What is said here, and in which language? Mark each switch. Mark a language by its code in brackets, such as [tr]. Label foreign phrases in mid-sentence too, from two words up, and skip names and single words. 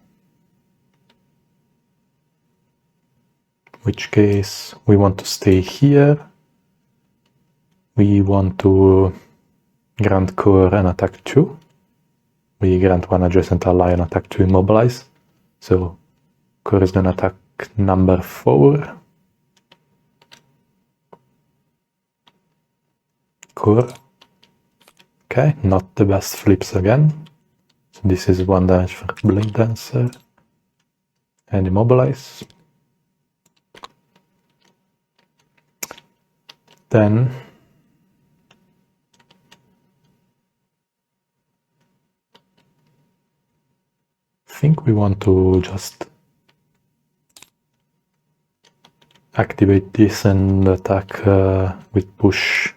[en] In which case, we want to stay here. We want to grant C.O.R.E and attack 2. We grant one adjacent ally and attack 2 immobilize. So C.O.R.E is gonna attack number 4. C.O.R.E. Okay, not the best flips again. So this is 1 damage for Bladedancer. And immobilize. Then I think we want to just activate this and attack with push.